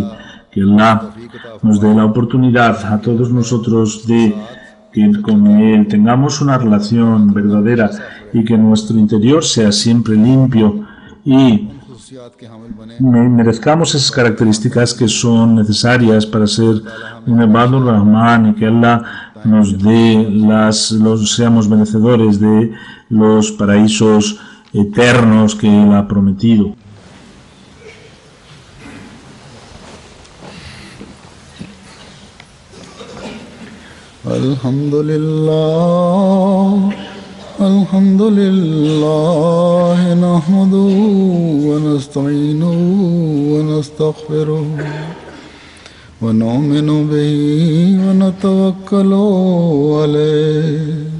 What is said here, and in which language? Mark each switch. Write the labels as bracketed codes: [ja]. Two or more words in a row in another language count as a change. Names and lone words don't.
[es] Que Allah nos dé la oportunidad a todos nosotros de que con Él tengamos una relación verdadera y que nuestro interior sea siempre limpio y merezcamos esas características que son necesarias para ser un [ar] عباد الرحمن, [es] y que Allah nos dé seamos merecedores de los paraísos eternos que Él ha prometido. [ar] الحمد لله نحمده ونستعينه ونستغفره ونؤمن به ونتوكل عليه